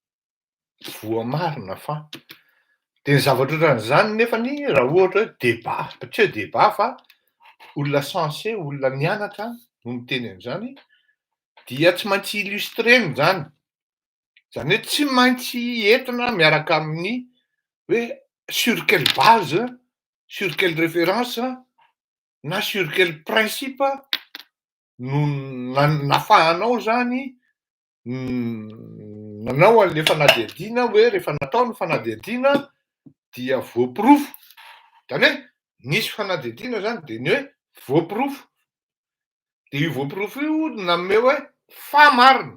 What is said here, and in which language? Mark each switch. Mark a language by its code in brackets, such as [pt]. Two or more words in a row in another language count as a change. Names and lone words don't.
[mg] de ny zavatra ohatran'izany nefany raha ohatra hoe débat, tsy hoe débat fa olona censé, olona nianatra no miteny an'izany, dia tsy maintsy illustreny zany. Zany hoe tsy maintsy entina miaraka amin'ny hoe [fr] sur quelle base, sur quelle référence, [mg] na [fr] sur quel principe [mg] no nafahanao zany nanao an'le fanadihadiana hoe rehefa natao ny fanadihadiana dia voaporofo. Zany hoe nisy fanadihadiana zany de ny hoe voaporofo. De io voaporofo io nanome hoe fa marina.